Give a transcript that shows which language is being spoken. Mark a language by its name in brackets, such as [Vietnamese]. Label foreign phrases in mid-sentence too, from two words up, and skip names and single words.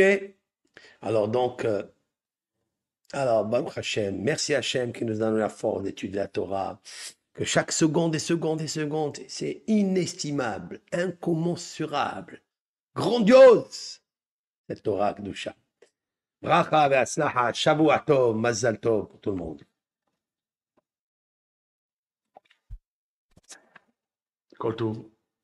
[French] Alors donc, alors, [Hebrew] ברוך השם, [French] merci Hashem qui nous donne la force d'étudier la Torah. Que chaque seconde et seconde et seconde, c'est inestimable, incommensurable, grandiose, cette [Hebrew] תורה קדושה. ברכה והצלחה שבוע טוב מזל טוב [French] pour tout le monde. [Hebrew] כל טוב.